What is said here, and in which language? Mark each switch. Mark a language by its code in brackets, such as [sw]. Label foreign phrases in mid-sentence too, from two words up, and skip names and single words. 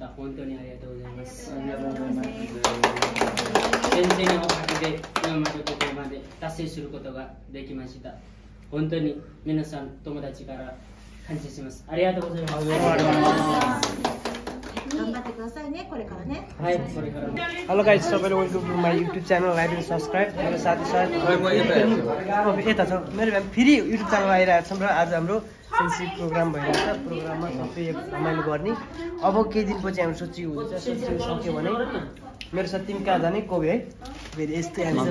[ja] 本当にありがとうございます。ありがとうございます。先生のおかげで今までここまで達成することができました。本当に皆さん友達から感謝します。ありがとうございます。頑張ってくださいねこれからねはいこれからも。 [en] hello guys [ne] सबैले [en] welcome to my YouTube channel like and subscribe [ne] मेरो साथी यता छ मेरो फेरि [en] YouTube channel [ne] आइरहेको छ र आज हाम्रो सेन्सी प्रोग्राम भइरहेको छ प्रोग्राममा सबै एक रमाइलो गर्ने अब केही दिनपछि हामी सोचिएको हुन्छ सोचिएको सक्यो भने मेरो साथी तिमी कहाँ जाने कोबे है फेरि यस्तै हामी